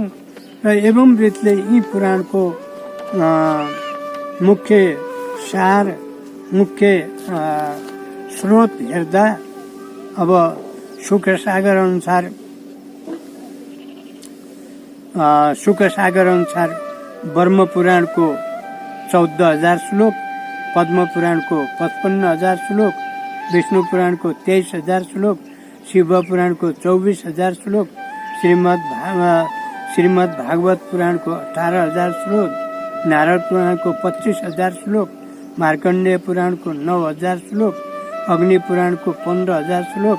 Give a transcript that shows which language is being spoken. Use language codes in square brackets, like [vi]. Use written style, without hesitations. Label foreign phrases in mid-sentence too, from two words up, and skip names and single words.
[ne] र एवं रीतले यी पुराणको मुख्य सार, मुख्य स्रोत हेर्दा अब शुक्र सागर अनुसार ब्रह्म पुराणको 14,000 श्लोक, पद्म पुराणको 55,000 श्लोक, विष्णु पुराणको 23,000 श्लोक, शिव पुराणको 24,000 श्लोक, श्रीमद् भागवत पुराणको 18,000 श्लोक, नारद पुराणको 25,000 श्लोक, मार्कण्डेय पुराणको 9,000 श्लोक, अग्नि पुराणको 15,000 श्लोक,